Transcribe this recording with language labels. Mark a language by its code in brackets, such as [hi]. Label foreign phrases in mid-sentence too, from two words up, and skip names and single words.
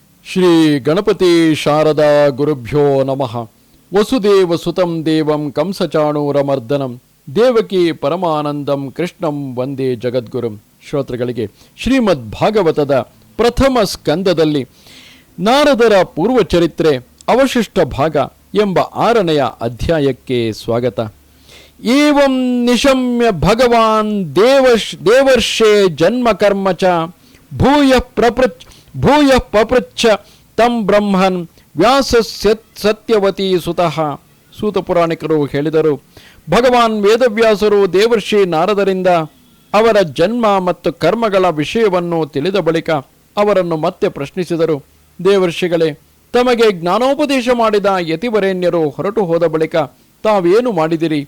[sa] ಶ್ರೀ ಗಣಪತಿ ಶಾರದಾ ಗುರುಭ್ಯೋ ನಮಃ. ವಸುದೇವ ಸುತಂ ದೇವಂ ಕಂಸಚಾಣೂರಮರ್ದನಂ ದೇವಕಿ ಪರಮಾನಂದಂ ಕೃಷ್ಣಂ ವಂದೇ ಜಗದ್ಗುರುಂ. [kn] ಶ್ರೋತೃಗಳಿಗೆ ಶ್ರೀಮದ್ ಭಾಗವತದ ಪ್ರಥಮ ಸ್ಕಂದದಲ್ಲಿ ನಾರದರ ಪೂರ್ವಚರಿತ್ರೆ ಅವಶಿಷ್ಟ ಭಾಗ ಎಂಬ 6ನೆಯ ಅಧ್ಯಾಯಕ್ಕೆ ಸ್ವಾಗತ. [sa] ಏವಂ ನಿಶಮ್ಯ ಭಗವಾನ್ ದೇವರ್ಷೇ ಜನ್ಮ ಕರ್ಮ ಚ ಭೂಯ ಪಪೃಚ್ಛ ತಂ ಬ್ರಹ್ಮನ್ ವ್ಯಾಸ ಸತ್ಯವತಿ ಸುತಃ. [kn] ಸೂತ ಪುರಾಣಿಕರು ಹೇಳಿದರು, ಭಗವಾನ್ ವೇದವ್ಯಾಸರು ದೇವರ್ಷಿ ನಾರದರಿಂದ ಅವರ ಜನ್ಮ ಮತ್ತು ಕರ್ಮಗಳ ವಿಷಯವನ್ನು ತಿಳಿದ ಬಳಿಕ ಅವರನ್ನು ಮತ್ತೆ ಪ್ರಶ್ನಿಸಿದರು. ದೇವರ್ಷಿಗಳೇ, ತಮಗೆ ಜ್ಞಾನೋಪದೇಶ ಮಾಡಿದ ಯತಿವರೇಣ್ಯರು ಹೊರಟು ಹೋದ ಬಳಿಕ ತಾವೇನು ಮಾಡಿದಿರಿ?